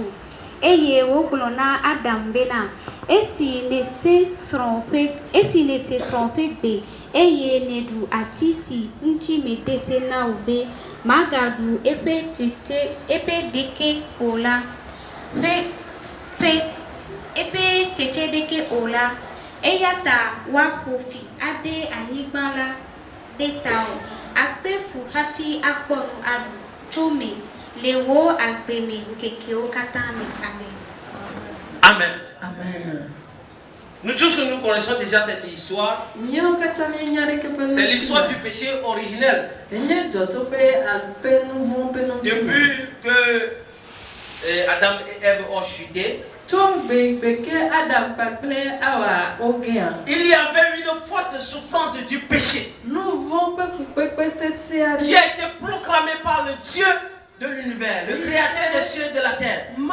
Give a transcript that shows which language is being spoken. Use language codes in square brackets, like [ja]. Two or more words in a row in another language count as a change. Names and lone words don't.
[ee] Eye wogblɔ na Adam bena esi nese srɔ̃ ƒe gbe eye neɖu ati si ŋuti mede se na wo be magaɖu eƒe ɖeke o la eƒe tsetse ɖeke o la. Eya ta woaƒo fi ade anyigba la ɖe tawò akpe fu hafi akpɔ nu aɖu tso me le wo agbe me ŋkekewo katã me. Amen. Amen. Amen. [fr] Nous tous nous connaissons déjà cette histoire. C'est l'histoire du péché originel. Depuis que Adam et Ève ont chuté, il y avait une forte souffrance du péché qui a été proclamée par le Dieu de l'univers, le créateur des cieux et de la terre.